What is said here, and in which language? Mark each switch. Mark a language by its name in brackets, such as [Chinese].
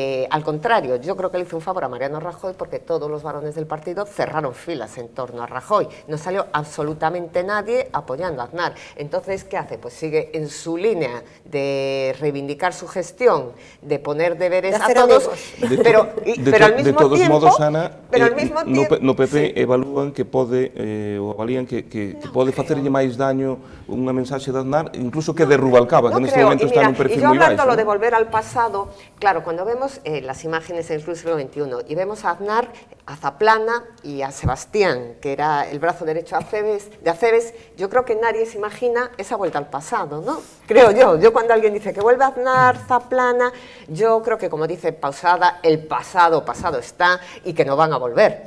[Spanish] Al contrario, yo creo que le hizo un favor a Mariano Rajoy, porque todos los varones del partido cerraron filas en torno a Rajoy. No salió absolutamente nadie apoyando a Aznar. Entonces, ¿qué hace? Pues sigue en su línea de reivindicar su gestión, de poner deberes a todos, pero al mismo de todos tiempo, modos, Ana, no [Galician] PP evalúan que pode, ou avalían que pode facerlle máis daño unha mensaxe de Aznar, incluso que de Rubalcaba, que neste momento está nun perfil moi baixo. [Spanish] Y yo hablando de volver al pasado, claro, cuando vemos las imágenes en el siglo XXI y vemos a Aznar, a Zaplana y a Sebastián, que era el brazo derecho de Acebes, yo creo que nadie se imagina esa vuelta al pasado, ¿no? Creo yo. Yo cuando alguien dice que vuelve Aznar, Zaplana, yo creo que, como dice Posada, el pasado está y que no van a volver.